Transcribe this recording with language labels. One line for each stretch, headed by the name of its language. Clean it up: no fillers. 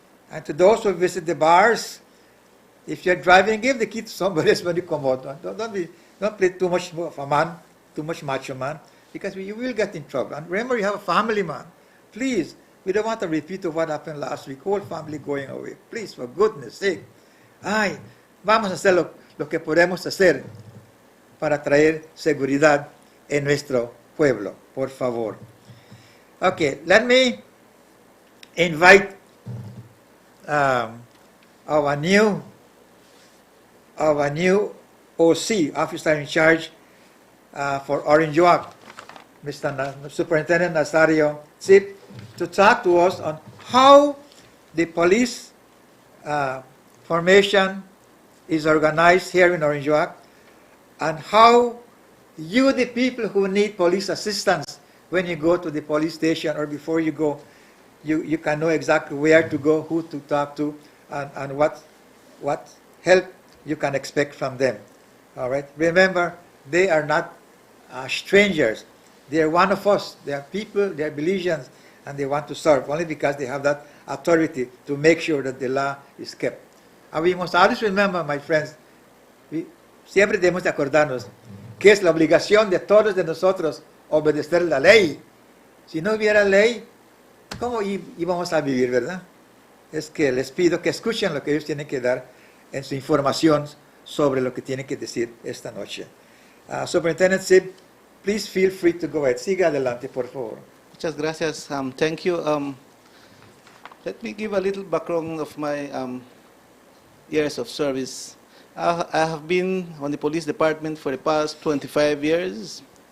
English: And to those who visit the bars, if you're driving, give the key to somebody else when you come out. Don't play too much of a man, too much macho man, because you will get in trouble. And remember, you have a family, man. Please, we don't want a repeat of what happened last week. Whole family going away. Please, for goodness sake.
Spanish: Ay, vamos a hacer lo que podemos hacer para traer seguridad en nuestro pueblo, por favor.
English: Okay, let me invite our new OC, officer in charge for Orinjoa, Mr. Superintendent Nazario Zip, to talk to us on how the police formation is organized here in Orinjoa, and how you, the people who need police assistance, when you go to the police station or before you go, you can know exactly where to go, who to talk to, and what help you can expect from them. All right? Remember, they are not strangers. They are one of us. They are people, they are Belizeans, and they want to serve only because they have that authority to make sure that the law is kept. And we must always remember, my friends,
Spanish: siempre debemos de acordarnos que es la obligación de todos de nosotros obedecer la ley. Si no hubiera ley, ¿cómo íbamos a vivir, verdad? Es que les pido que escuchen lo que ellos tienen que dar en su información sobre lo que tienen que decir esta noche.
English: Superintendent Sib, please feel free to go ahead.
Spanish: Siga adelante, por favor. Muchas gracias.
English: Thank you. Let me give a little background of my years of service. I have been on the police department for the past 25 years.